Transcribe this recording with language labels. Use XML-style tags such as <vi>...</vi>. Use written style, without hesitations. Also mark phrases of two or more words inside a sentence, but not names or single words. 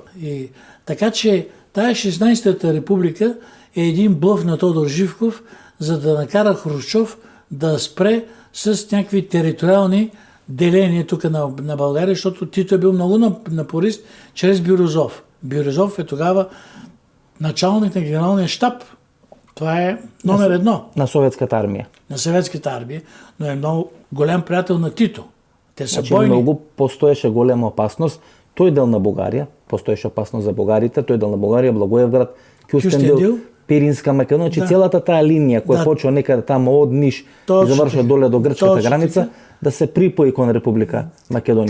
<bg>И така че тая 16-та република е един блъф на Тодор Живков, за да накара Хрущов да спре с някакви териториални деления тук на България, защото Тито е бил много напорист чрез Бирюзов. Бирюзов е тогава началник на генералния щаб. Това е номер едно. На Съветската армия. На Съветската армия, но е много голям приятел на Тито. Те са значи, бойни.</bg> <mk>Много постоеше голема опасност. Тој дел на Бугарија, постоеше опасност за бугарите, тој дел на Бугарија, Благоевград, Кюстендил, Пиринска Македонија, че целата таа линија која почва некаде тамо од Ниш и завршува доле до грчката граница, да се припои кон Република Македонија.</mk>